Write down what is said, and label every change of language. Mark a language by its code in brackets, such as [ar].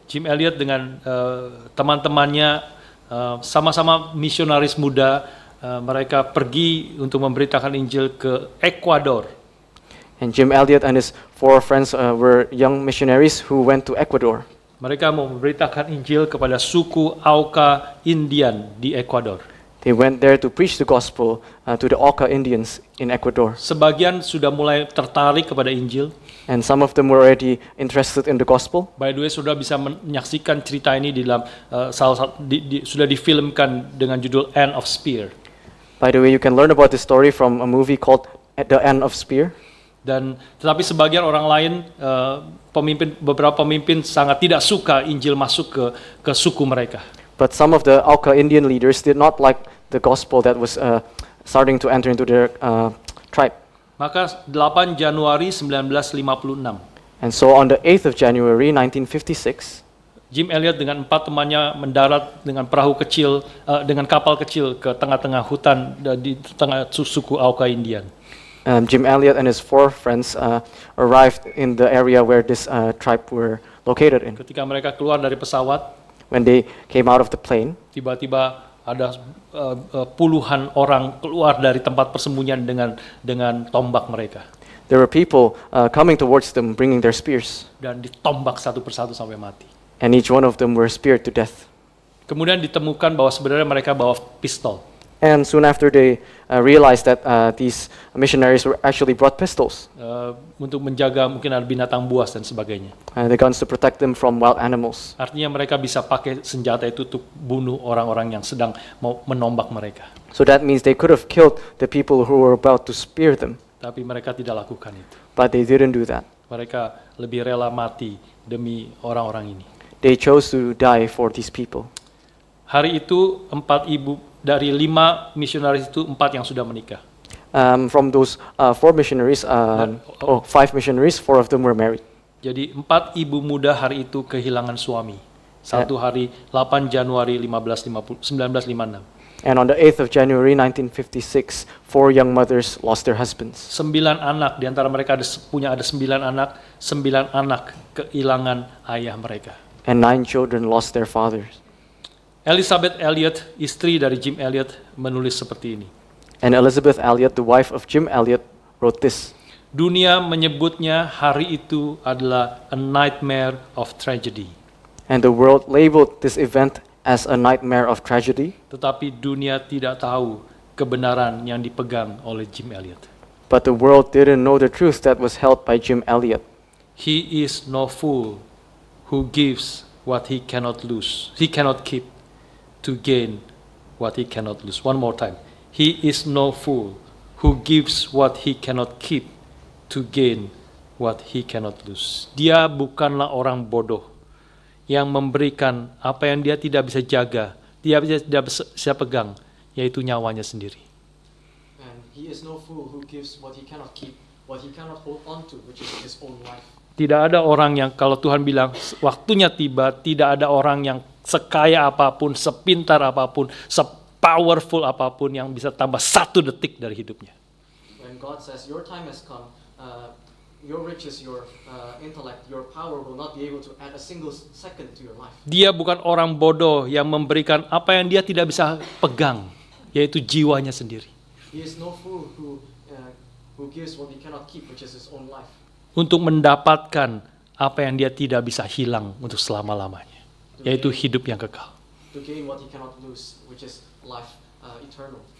[id] Jim Elliot dengan teman-temannya sama-sama misionaris muda, mereka pergi untuk memberitakan Injil ke Ekuador. [en] And Jim Elliot and his 4 friends were young missionaries who went to Ecuador. [id] Mereka mau memberitakan Injil kepada suku Auca Indian di Ekuador. [en] They went there to preach the gospel to the Auca Indians in Ecuador. [id] Sebagian sudah mulai tertarik kepada Injil. [en] And some of them were already interested in the gospel. By the way, [id] sudah bisa menyaksikan cerita ini di dalam sudah difilmkan dengan judul End of Spear. [en] By the way, you can learn about this story from a movie called The End of Spear. [id] Dan tetapi sebagian orang lain, beberapa pemimpin sangat tidak suka Injil masuk ke suku mereka. [en] But some of the Auca Indian leaders did not like the gospel that was starting to enter into their tribe. [id] Maka 8 Januari 1956, [en] And so on the 8th of January 1956, [id] Jim Elliot dengan 4 temannya mendarat dengan perahu kecil, dengan kapal kecil ke tengah-tengah hutan di tengah suku Auca Indian. [en] Jim Elliot and his 4 friends arrived in the area where this tribe were located in. [id] Ketika mereka keluar dari pesawat, [en] When they came out of the plane, [id] tiba-tiba ada puluhan orang keluar dari tempat persembunyian dengan tombak mereka. [en] there were people coming towards them bringing their spears, [id] Dan ditombak satu persatu sampai mati. [en] and each one of them were speared to death. [id] Kemudian ditemukan bahwa sebenarnya mereka bawa pistol. [en] And soon after they realized that these missionaries were actually brought pistols, [id] Untuk menjaga mungkin ada binatang buas dan sebagainya. [en] the guns to protect them from wild animals. [id] Artinya mereka bisa pakai senjata itu untuk bunuh orang-orang yang sedang mau menombak mereka. [en] So that means they could have killed the people who were about to spear them, [id] Tapi mereka tidak lakukan itu. [en] but they didn't do that. [id] Mereka lebih rela mati demi orang-orang ini. [en] They chose to die for these people. [id] Hari itu 4 ibu dari 5 misionaris itu 4 yang sudah menikah. [en] From those 4 missionaries, 5 missionaries, 4 of them were married. [id] Jadi 4 ibu muda hari itu kehilangan suami. Satu hari 8 Januari 1956. [en] And on the 8th of January 1956, 4 young mothers lost their husbands. [id] 9 anak, di antara mereka ada 9 anak, 9 anak kehilangan ayah mereka. [en] And 9 children lost their fathers. [id] Elizabeth Elliot, istri dari Jim Elliot, menulis seperti ini. [en] And Elizabeth Elliot, the wife of Jim Elliot, wrote this. [id] Dunia menyebutnya hari itu adalah [en] a nightmare of tragedy. And the world labeled this event as a nightmare of tragedy. [id] Tetapi dunia tidak tahu kebenaran yang dipegang oleh Jim Elliot. [en] But the world didn't know the truth that was held by Jim Elliot. He is no fool who gives what he cannot keep to gain what he cannot lose. One more time. He is no fool who gives what he cannot keep to gain what he cannot lose. [id] Dia bukanlah orang bodoh yang memberikan apa yang dia tidak bisa jaga, dia tidak bisa pegang, yaitu nyawanya sendiri. [en] And he is no fool who gives what he cannot keep, what he cannot hold on to, which is his own life. [id] Tidak ada orang yang kalau Tuhan bilang waktunya tiba, tidak ada orang yang sekaya apapun, sepintar apapun, sepowerful apapun yang bisa tambah 1 detik dari hidupnya. [en] When God says your time has come, your riches, your intellect, your power will not be able to add a single second to your life. [id] Dia bukan orang bodoh yang memberikan apa yang dia tidak bisa pegang, yaitu jiwanya sendiri. [en] He is no fool who gives what he cannot keep, which is his own life. [id] Untuk mendapatkan apa yang dia tidak bisa hilang untuk selama-lamanya, yaitu hidup yang kekal. [en] To gain what he cannot lose, which is life eternal.